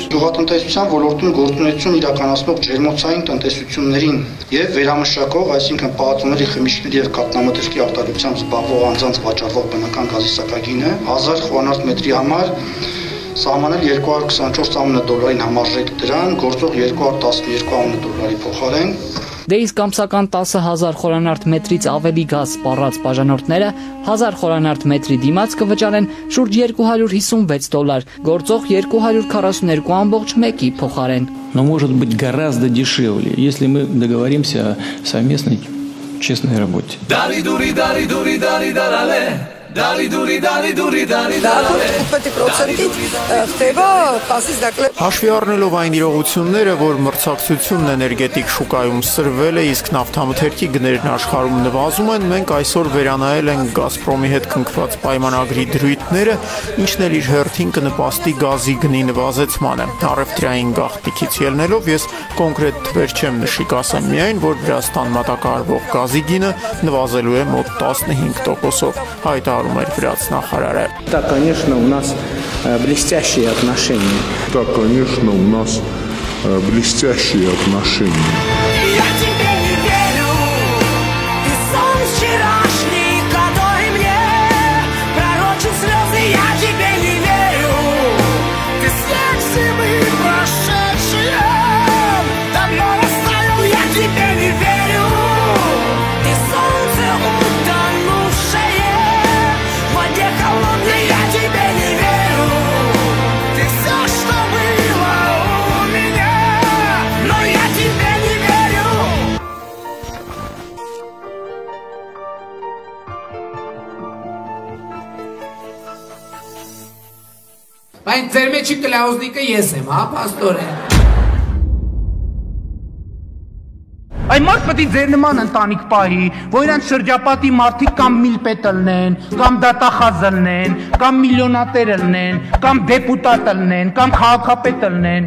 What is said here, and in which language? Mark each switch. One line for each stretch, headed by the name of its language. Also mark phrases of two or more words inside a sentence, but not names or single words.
Armenian: Գյուղատնտեսության ոլորտում գործունեություն իրականացնող ջերմոցային տնտեսություններին եւ վերամշակող, այսինքն պահածոների խմիչքների եւ կաթնամթերքի արտադրությամբ զբաղվող անձանց վաճառվող բնական գազի սակագինը 1000 խորանարդ մետրի համար սահմանել 224 դոլարին համարժեք դրան, գործող 212 դոլարի փոխարեն։ Դե իսկ ամսական 10,000 խորանարդ մետրից ավելի գազ սպառած բաժանորդները 1000 խորանարդ մետրի դիմաց կվճարեն շուրջ 256 դոլար, գործող 242.1-ի փոխարեն։
Russian: Но может быть гораздо дешевле, если мы договоримся о совместной честной работе.
Armenian: Հաշվի առնելով այն իրողությունները, որ մրցակցությունն էներգետիկ շուկայում սրվել է, իսկ նավթամթերքի գներն աշխարհում նվազում են, մենք այսօր վերանայել ենք Գազպրոմի հետ կնքված պայմանագրի դրույթները, ինչն էլ իր հերթին կնպաստի գազի գնի նվազեցմանը։ Առևտրային գաղտնիքից ելնելով ես կոնկրետ թվեր չեմ նշի, կասեմ միայն, որ Վրաստան մատակարարվող գազի գինը նվազելու է մոտ 15%-ով, հայտարարում էր վրացնախարարը։
Russian: Да, конечно, у нас блестящие отношения. Да, конечно, у нас блестящие отношения. Я тебе не верю, ты сон вчерашний, который мне пророчил слезы. Я тебе не верю, ты снег зимы прошедшие давно растаял. Я тебе не верю, ты солнце утонувшее в воде холодной. Я тебе не верю, ты все, что было у меня, но я тебе не верю.
Armenian: Բայց ձեր մեջի կլաուզնիկը ես եմ, հա, պաստորեն։ Այն մարդ պետք է ձեր նման ընտանիք պահի, որ իրանց շրջապատի մարդիկ կամ միլպետ ըլնեն, կամ դատախազ ըլնեն, կամ միլիոնատեր ըլնեն, կամ դեպուտատ ըլնեն, կամ քաղաքապետ ըլնեն։